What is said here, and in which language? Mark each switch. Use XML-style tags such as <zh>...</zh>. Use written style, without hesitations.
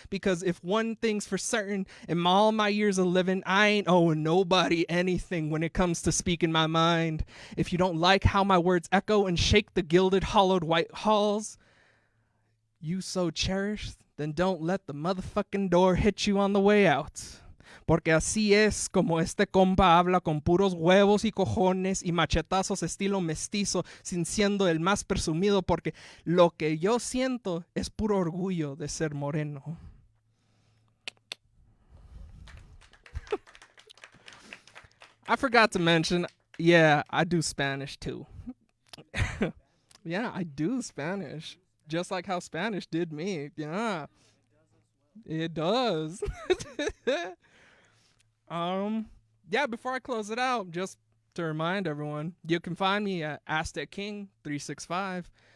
<en>Because if one thing's for certain, in all my years of living, I ain't owing nobody anything when it comes to speaking my mind. If you don't like how my words echo and shake the gilded, hollowed white halls you so cherished, then don't let the motherfucking door hit you on the way out.</en> <es>Porque así es como este compa habla con puros huevos y cojones y machetazos estilo mestizo, sin siendo el más presumido, porque lo que yo siento es puro orgullo de ser moreno.</es> <en>I forgot to mention, yeah, I do Spanish too. Yeah, I do Spanish. Just like how Spanish did me. Yeah, it does. Yeah, before I close it out, just to remind everyone, you can find me at Aztec King 365.</en>